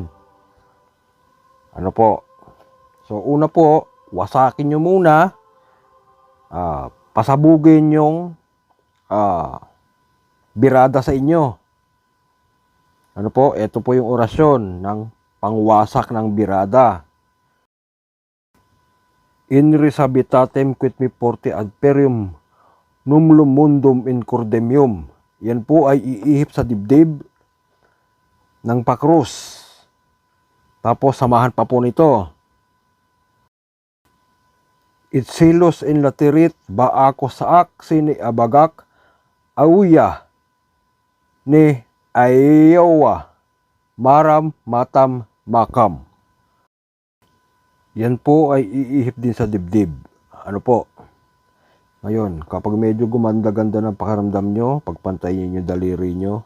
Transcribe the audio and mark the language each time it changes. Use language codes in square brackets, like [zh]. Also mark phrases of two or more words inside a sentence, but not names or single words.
[tl] Ano po? So una po, wasakin nyo muna. Pasabugin yung birada sa inyo. Ano po? Ito po yung orasyon ng pangwasak ng birada. [la] In res habitatem quid me forte adperium numlum mundum in cordemium. [tl] Yan po ay iihip sa dibdib ng pakrus. Tapos samahan pa po nito. Itzilos in laterit baako saak sini abagak auya ni ayawa maram matam makam. Yan po ay iihip din sa dibdib. Ano po? Ngayon, kapag medyo gumanda-ganda ng pakiramdam nyo, pagpantayin nyo daliri nyo.